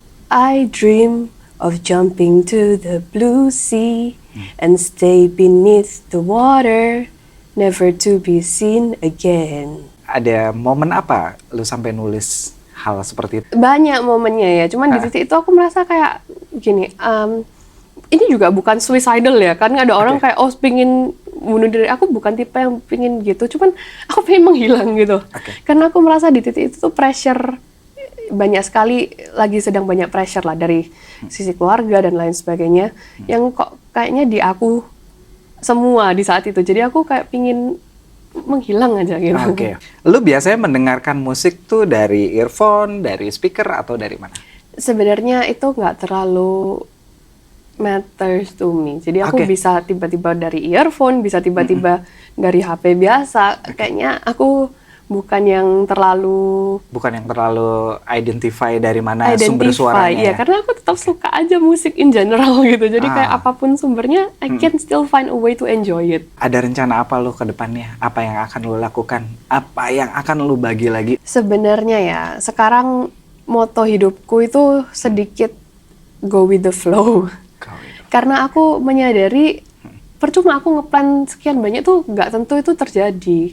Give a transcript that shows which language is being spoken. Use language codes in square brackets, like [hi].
[en] I dream of jumping to the blue sea and stay beneath the water, never to be seen again. [id] Ada momen apa lu sampai nulis hal seperti itu? Banyak momennya ya, cuman di titik itu aku merasa kayak gini, ini juga bukan suicidal ya, kan ada orang kayak pingin bunuh diri. Aku bukan tipe yang pingin gitu, cuman aku pengen menghilang gitu. Karena aku merasa di titik itu tuh pressure banyak sekali, lagi sedang banyak pressure lah dari sisi keluarga dan lain sebagainya, yang kok kayaknya di aku semua di saat itu. Jadi aku kayak pingin menghilang aja gitu. Lu biasanya mendengarkan musik tuh dari earphone, dari speaker, atau dari mana? Sebenarnya itu nggak terlalu [en] matters to me. [id] Jadi aku bisa tiba-tiba dari earphone, bisa tiba-tiba dari HP biasa. Kayaknya aku bukan yang terlalu identify dari mana sumber suaranya. Iya, karena aku tetap suka aja musik in general gitu. Jadi kayak apapun sumbernya, [en] I can still find a way to enjoy it. [id] Ada rencana apa lo ke depannya? Apa yang akan lo lakukan? Apa yang akan lo bagi lagi? Sebenarnya ya, sekarang moto hidupku itu sedikit [en] go with the flow. [id] Karena aku menyadari percuma aku ngeplan sekian banyak tuh nggak tentu itu terjadi.